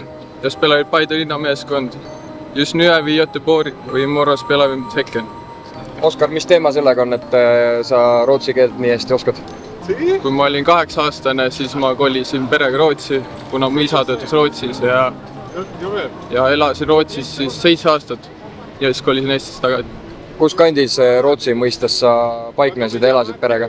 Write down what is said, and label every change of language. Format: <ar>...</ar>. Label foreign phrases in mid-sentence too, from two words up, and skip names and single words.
<sv>Jag spelar i Paide Linnameeskond. Just nu är vi i Göteborg och imorgon spelar vi mot Häcken.</sv> <et>Oskar, mis teema sellega on, et sa rootsi keelt nii hästi oskad? Kui ma olin 8-aastane, siis ma kolisin perega Rootsi, kuna mu isa töötas Rootsis ja elasin Rootsis siis 7 aastat ja siis kolisin Eestisse tagasi. Kus kandis Rootsi mõistes sa paiknesid ja elasid perega?</et>